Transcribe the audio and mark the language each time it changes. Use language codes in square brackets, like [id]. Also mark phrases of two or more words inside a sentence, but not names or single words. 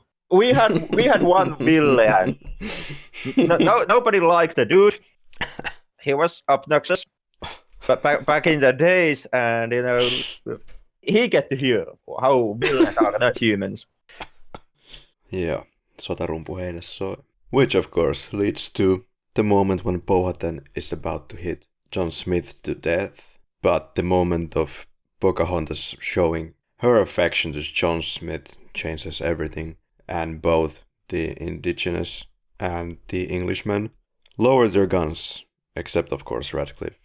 [en] We had one Ville, and nobody liked the dude. He was obnoxious. But back in the days, and he get to hear how villains are not humans. Yeah, [fi] sotarumpu heille soi. [en] Which of course leads to the moment when Powhatan is about to hit John Smith to death, but the moment of Pocahontas showing her affection to John Smith changes everything, and both the indigenous and the Englishmen lower their guns, except of course Radcliffe.